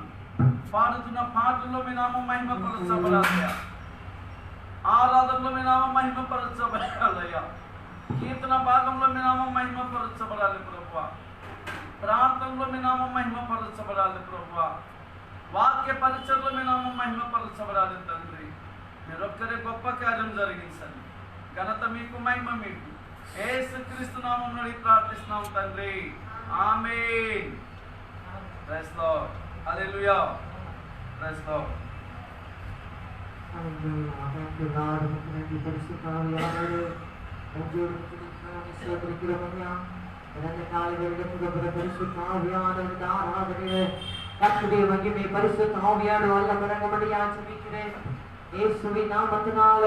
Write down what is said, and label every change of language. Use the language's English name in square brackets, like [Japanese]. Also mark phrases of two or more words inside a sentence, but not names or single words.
[Telugu] పాడుతున్న పాటల్లో మీ నామం మహిమపరచబడాలయ్యా, ఆరాధనలో మీ నామం మహిమపరచబడాలయ్యా, కీర్తన భాగంలో మీ నామం మహిమపరచబడాలి ప్రభువా, ప్రార్థనలో మీ నామం మహిమపరచబడాలి ప్రభువా, వాక్య పరిచయంలో మీ నామం మహిమపరచబడాలి తండ్రి. మీరొక్కరే గొప్ప కార్యం జరిగించండి. ఘనత మీకు, మహిమ మీకు. యేసుక్రీస్తు నామములో ప్రార్థిస్తున్నాం తండ్రి. ఆమేన్. [English] Praise Lord. [Telugu] హల్లెలూయా. [English] Praise Lord. [Tamil] கர்த்தருடைய மகிமை பரிசுத்த ஆவியானவர் வல்ல மரங்கமடியாக ஜெபிக்கிறேன் இயேசுவின் நாமத்தினாலே.